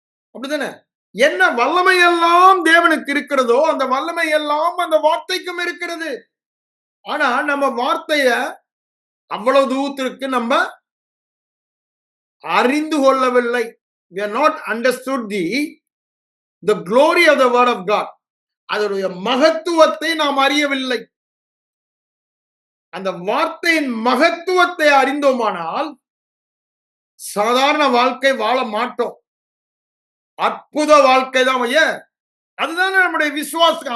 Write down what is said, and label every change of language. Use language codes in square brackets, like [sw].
[ta] அப்படித்தானே? என்ன வல்லமை எல்லாம் தேவனுக்கு இருக்கிறதோ அந்த வல்லமை எல்லாம் அந்த வார்த்தைக்கும் இருக்கிறது. ஆனா நம்ம வார்த்தைய அவ்வளவு தூரத்திற்கு நம்ம அறிந்து கொள்ளவில்லை. [en] We are not understood the glory of the word of God. [ta] அதனுடைய மகத்துவத்தை நாம் அறியவில்லை. அந்த வார்த்தையின் மகத்துவத்தை அறிந்தோமானால் சாதாரண வாழ்க்கை வாழ மாட்டோம். அற்புத வாழ்க்கை தான். அதுதானே நம்முடைய விசுவாசம்.